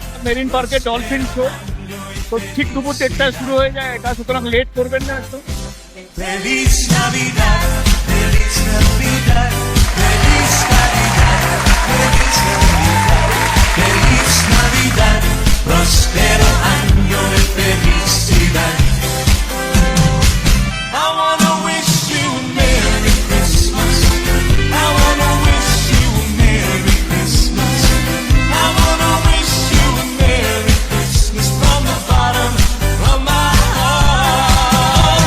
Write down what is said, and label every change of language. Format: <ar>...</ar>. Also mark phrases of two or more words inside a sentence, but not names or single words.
<bn>মেরিন পার্কে ডলফিন শো। তো ঠিক দুপুর 1টায় শুরু হয়ে যায় এটা, সুতরাং লেট করবেন না একটু।</bn> <es>Feliz Navidad, Feliz Navidad, Feliz Navidad, Feliz Navidad, Feliz Navidad, próspero año de felicidad.</es> <en>I wanna wish you a Merry Christmas. I wanna wish you a Merry Christmas. I wanna wish you a Merry Christmas from the bottom of my heart.</en>